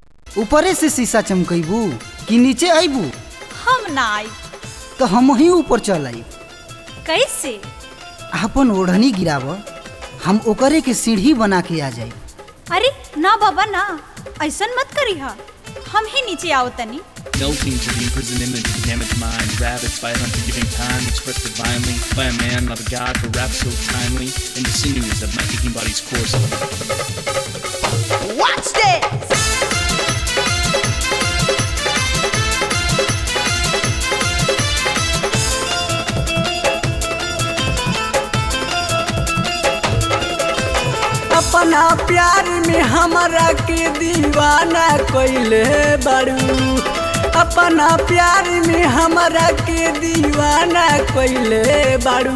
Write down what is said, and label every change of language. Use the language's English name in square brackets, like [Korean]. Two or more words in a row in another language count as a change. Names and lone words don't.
[Bhojpuri] ऊपरे से शीशा चमकैबू कि नीचे आईबू? हम ना आई तो हम ही ऊपर चल आई। कैसे? अपन ओढ़नी गिराव, हम ओकरे के सीढ़ी बना के आ जाए। अरे ना बाबा ना, ऐसा मत करी हा, हम ही नीचे आओ तनी। [English] Melting to the imprisoned image of damaged mind, ravaged by an unforgiving time, expressed divinely by a man, not a god, who raps so timely in the sinews of my aching body's course. Watch this! [Bhojpuri] अपना प्यार में हमरा के दीवाना कइले बारू, अपना प्यार में हमरा के दीवाना कइले बारू।